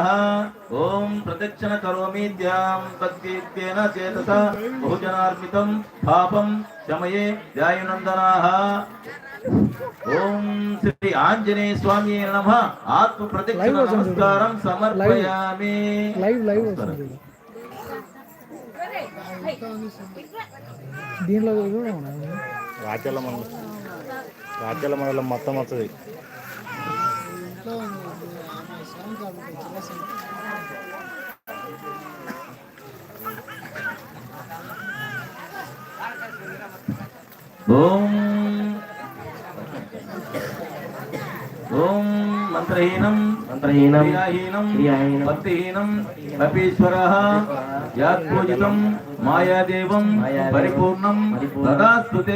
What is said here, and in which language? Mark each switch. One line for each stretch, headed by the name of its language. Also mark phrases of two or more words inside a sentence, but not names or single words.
Sanskrit: ओम प्रदक्षिण करोमि त्यां भक्तियुक्तेन चेतसा बहुजनार्पितं पापं शमये ध्यायनन्दनाः। ओम श्री आंजनेय स्वामी नमः। आत्म प्रदक्षिण नमस्कारं समर्पयामि।
Telugu: లైవ్ దీనిలో రాజ్యాల మండలం మొత్తం వస్తుంది.
Sanskrit: ओम ओम मंत्रहीनं क्रियाहीनं भक्तिहीनं कपीश्वरः यात्पूजितं मायादेवं परिपूर्णं तदास्तुते।